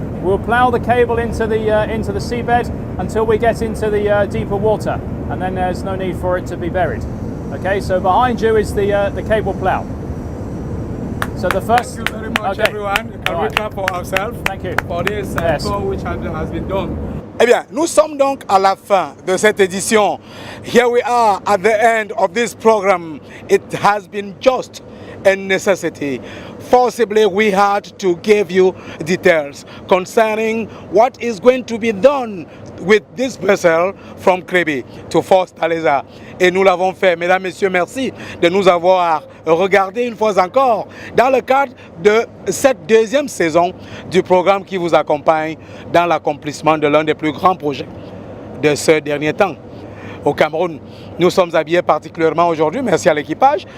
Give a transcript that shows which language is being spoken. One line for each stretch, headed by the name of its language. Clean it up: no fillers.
English: We'll plow the cable into the seabed until we get into the deeper water, and then there's no need for it to be buried. Okay, so behind you is the cable plow. So the first. Thank you very much, everyone. Can we clap for ourselves? Thank you. For this Yes. tour which has been done.
French: Eh bien, nous sommes donc à la fin de cette édition.
English: Here we are at the end of this program. It has been just a necessity. Forcibly, we had to give you details concerning what is going to be done with this vessel from Kribi to Fortaleza.
French: Et nous l'avons fait. Mesdames, Messieurs, merci de nous avoir regardé une fois encore dans le cadre de cette deuxième saison du programme qui vous accompagne dans l'accomplissement de l'un des plus grands projets de ce dernier temps. Au Cameroun, nous sommes habillés particulièrement aujourd'hui, merci à l'équipage.